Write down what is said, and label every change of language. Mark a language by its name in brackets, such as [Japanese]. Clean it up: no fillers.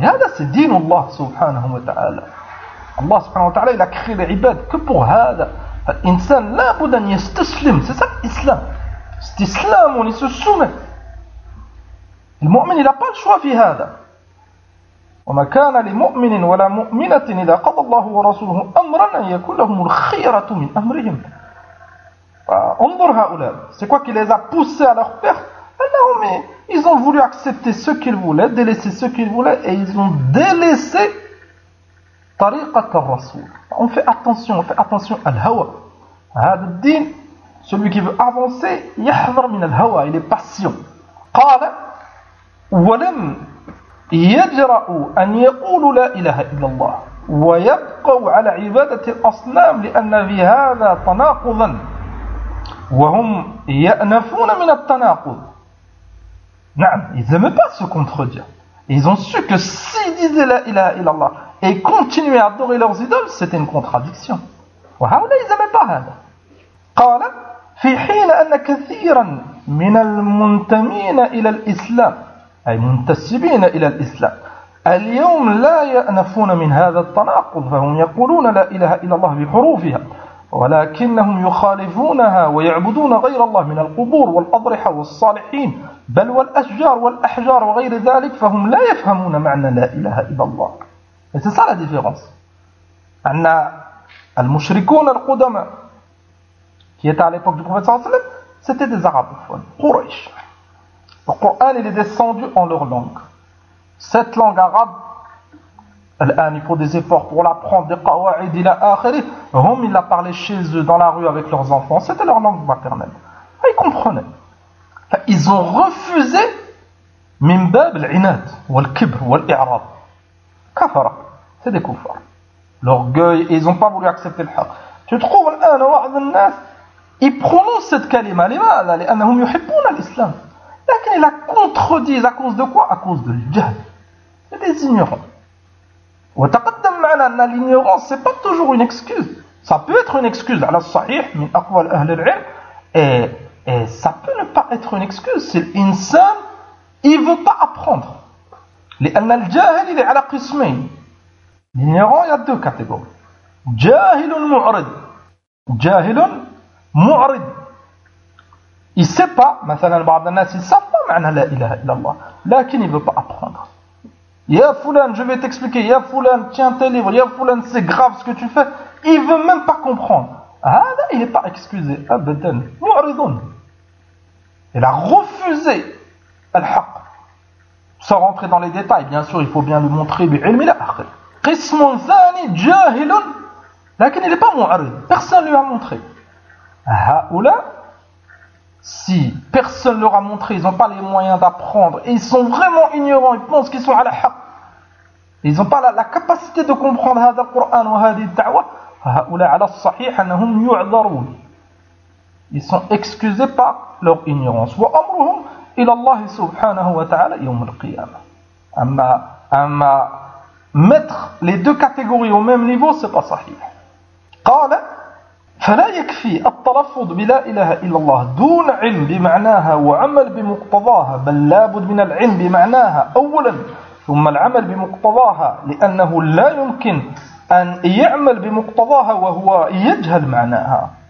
[Arabic] هذا c'est دين الله سبحانه وتعالى. الله سبحانه وتعالى [French] il a créé les عباد que pour هذا. [Arabic] الإنسان لا بد أن يستسلم. [French] C'est ça l'islam. C'est l'islam, on se soumet. Le mu'min, il n'a pas le choix [Arabic] fi hada. وما كان لمؤمن ولا مؤمنة إذا قضى الله ورسوله أمرا أن يكون لهم الخيرة من أمرهم. انظر هؤلاء. [French] C'est quoi qui les a poussés à leur perte? Non, ils ont voulu accepter ce qu'ils voulaient, délaisser ce qu'ils voulaient, et ils ont délaissé [Arabic] طريقة الرسول. [French] On fait attention, à l'hawa. [Arabic] هذا الدين. [French] Celui qui veut avancer, [Arabic] يحذر من الهوى, [French] il est patient. [Arabic] قال ولم يجرؤوا أن يقولوا لا إله إلا الله ويبقوا على عبادة الأصنام لأن في هذا تناقضا وهم يأنفون من التناقض. نعم, [French] ils n'aiment pas se contredire. Ils ont su que s'ils disaient [Arabic] لا إله إلا الله [French] et continuaient à adorer leurs idoles, c'était une contradiction. وهؤلاء ils n'aiment pas هذا. [Arabic] قال في حين أن كثيرا من المنتمين إلى الإسلام أي منتسبين إلى الإسلام اليوم لا يأنفون من هذا التناقض فهم يقولون لا إله إلا الله بحروفها ولكنهم يخالفونها ويعبدون غير الله من القبور والأضرحة والصالحين بل والأشجار والأحجار وغير ذلك فهم لا يفهمون معنى لا إله إلا الله. [French] C'est ça la différence. [Arabic] أن المشركون القدماء [French] qui était à l'époque du prophète sallallahu alayhi wa sallam, c'était des arabophones, Quraysh. Le Coran, il est descendu en leur langue. Cette langue arabe, الآن, il faut des efforts pour l'apprendre, des qawa'id [Arabic] ila akhiri, [French] Rome, il l'a parlé chez eux, dans la rue, avec leurs enfants, c'était leur langue maternelle. Et ils comprenaient. Ils ont refusé [Arabic] min bab al-inad, wal-kibr, wal-i'rab. [French] Kafara, c'est des kuffars. L'orgueil, ils n'ont pas voulu accepter le haq. Tu trouves l'un, [Arabic] wa'ad al-nas, [French] il prononce cette kalima, [Arabic] لماذا لأنهم يحبون الإسلام. [French] Mais il la contredit à cause de quoi? À cause de l'jahl. C'est des ignorants. [Arabic] وتقدم معنا أن [French] l'ignorance, c'est pas toujours une excuse. Ça peut être une excuse [Arabic] على الصحيح من أقوال أهل العلم. [French] Et ça peut ne pas être une excuse. C'est l'insan, il ne veut pas apprendre. [Arabic] لأن الجاهل [French] il est [Arabic] على قسمين. [French] L'ignorant, il y a deux catégories. [Arabic] جاهل معرض. جاهل معرض. [French] Il ne sait pas, [Arabic] مثلا بعض الناس [French] ils savent pas [Arabic] معنى لا إله إلا الله. [French] لكن il ne veut pas apprendre. Ya Fulan, je vais t'expliquer. Ya Fulan, tiens tes livres. Ya Fulan, c'est grave ce que tu fais. Il ne veut même pas comprendre. هذا il n'est pas excusé. [Arabic] أبداً. معرضون. [French] Il a refusé الحق. Sans rentrer dans les détails, bien sûr, il faut bien le montrer. [Arabic] بعلم إلى آخر. قسم ثاني جاهل. [French] لكن il n'est pas معرض. Personne ne lui a montré. هؤلاء si personne ne leur a montré, ils n'ont pas les moyens d'apprendre, et ils sont vraiment ignorants, ils pensent qu'ils sont à la haqq, ils n'ont pas la capacité de comprendre [Arabic] هذا القرآن وهذه الدعوة, فهؤلاء على الصحيح أنهم يعذرون, [French] ils sont excusés par leur ignorance. [Arabic] وأمرهم إلى الله سبحانه وتعالى يوم القيامة. [French] أما mettre les deux catégories au même niveau, c'est pas sahih. [Arabic] قال فلا يكفي التلفظ بلا إله إلا الله دون علم بمعناها وعمل بمقتضاها بل لابد من العلم بمعناها أولا ثم العمل بمقتضاها لأنه لا يمكن أن يعمل بمقتضاها وهو يجهل معناها.